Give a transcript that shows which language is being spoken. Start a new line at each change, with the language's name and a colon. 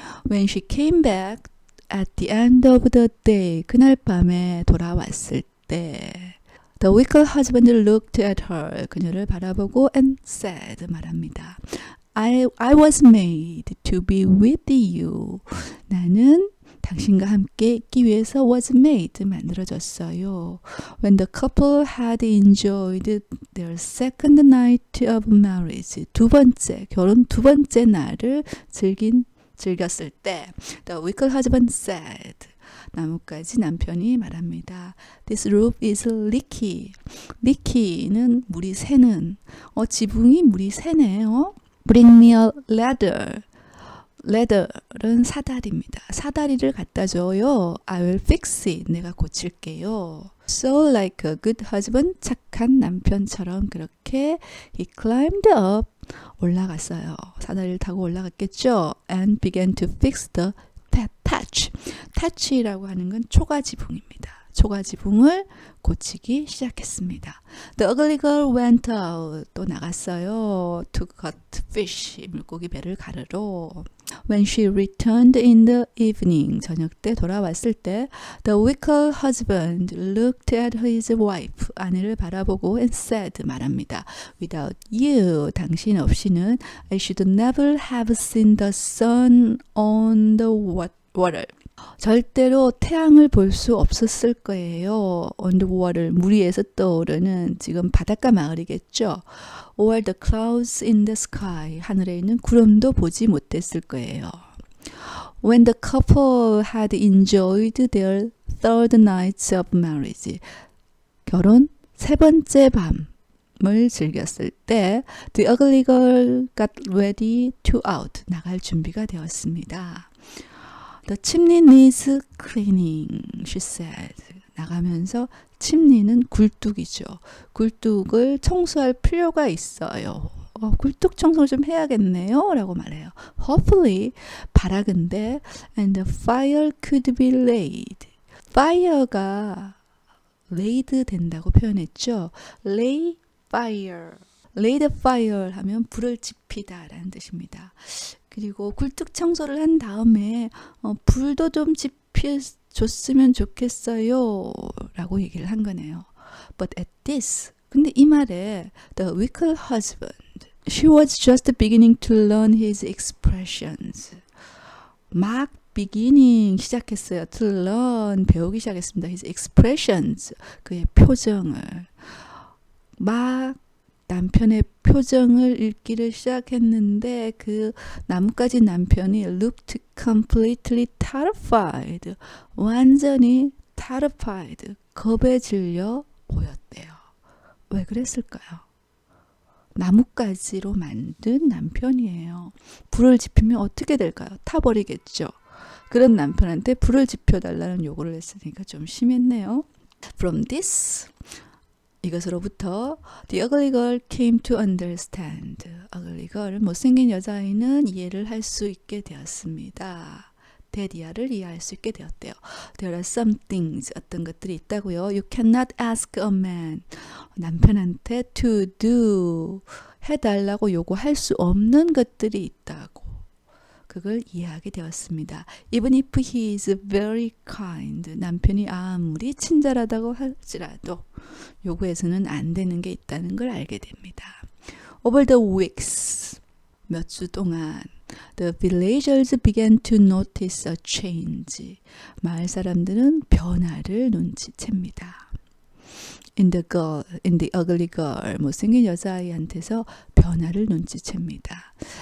English: When she came back at the end of the day.
Korean: 그날 밤에 돌아왔을 때
English: The wicked husband looked at her.
Korean: 그녀를 바라보고
English: and said.
Korean: 말합니다.
English: I was made to be with you.
Korean: 나는 당신과 함께 있기 위해서
English: was made.
Korean: 만들어졌어요.
English: When the couple had enjoyed their second night of marriage.
Korean: 결혼 두 번째 날을 즐겼을 때
English: The wicked husband said.
Korean: 나뭇가지 남편이 말합니다.
English: This roof is leaky.
Korean: leaky는 물이 새는. 지붕이 물이 새네요.
English: Bring me a ladder.
Korean: ladder은 사다리입니다. 사다리를 갖다 줘요.
English: I will fix it.
Korean: 내가 고칠게요.
English: So like a good husband.
Korean: 착한 남편처럼 그렇게
English: he climbed up.
Korean: 올라갔어요. 사다리를 타고 올라갔겠죠.
English: And began to fix the thatch.
Korean: thatch이라고 하는 건 초가지붕입니다. 초가지붕을 고치기 시작했습니다.
English: The ugly girl went out.
Korean: 또 나갔어요.
English: To cut fish.
Korean: 물고기 배를 가르러.
English: When she returned in the evening.
Korean: 저녁 때 돌아왔을 때
English: The wicked husband looked at his wife.
Korean: 아내를 바라보고
English: and said.
Korean: 말합니다.
English: Without you.
Korean: 당신 없이는
English: I should never have seen the sun on the water.
Korean: 절대로 태양을 볼 수 없었을 거예요.
English: On the water,
Korean: 물 위에서 떠오르는 지금 바닷가 마을이겠죠.
English: Or the clouds in the sky,
Korean: 하늘에 있는 구름도 보지 못했을 거예요.
English: When the couple had enjoyed their third night of marriage,
Korean: 결혼 세 번째 밤을 을 즐겼을 때
English: The ugly girl got ready to out.
Korean: 나갈 준비가 되었습니다.
English: The chimney needs cleaning, she said.
Korean: 나가면서 침니는 굴뚝이죠. 굴뚝을 청소할 필요가 있어요. 굴뚝 청소 좀 해야겠네요 라고 말해요.
English: Hopefully, 바라건대 and the fire could be laid.
Korean: fire가 laid 된다고 표현했죠.
English: lay fire.
Korean: laid fire 하면 불을 지피다 라는 뜻입니다. 그리고 굴뚝 청소를 한 다음에 불도 좀 지펴줬으면 좋겠어요 라고 얘기를 한 거네요.
English: But at this,
Korean: 근데 이 말에
English: the wicked husband, she was just beginning to learn his expressions.
Korean: 막 beginning 시작했어요.
English: To learn
Korean: 배우기 시작했습니다. His expressions, 그의 표정을. 막 남편의 표정을 읽기를 시작했는데 그 나뭇가지 남편이
English: looked completely terrified.
Korean: 완전히 terrified. 겁에 질려 보였대요. 왜 그랬을까요? 나뭇가지로 만든 남편이에요. 불을 지피면 어떻게 될까요? 타버리겠죠. 그런 남편한테 불을 지펴달라는 요구를 했으니까 좀 심했네요.
English: From this,
Korean: 이것으로부터
English: The ugly girl came to understand.
Korean: ugly girl, 못생긴 여자아이는 이해를 할 수 있게 되었습니다. 데디아를 이해할 수 있게 되었대요.
English: There are some things,
Korean: 어떤 것들이 있다고요.
English: You cannot ask a man,
Korean: 남편한테
English: to do,
Korean: 해달라고 요구할 수 없는 것들이 있다고. 그걸 이해하게 되었습니다.
English: Even if he is very kind,
Korean: 남편이 아무리 친절하다고 할지라도 요구해서는 안 되는 게 있다는 걸 알게 됩니다.
English: Over the weeks,
Korean: 몇 주 동안
English: The villagers began to notice a change.
Korean: 마을 사람들은 변화를 눈치챕니다.
English: In the ugly girl,
Korean: 못생긴 여자아이한테서 변화를 눈치챕니다.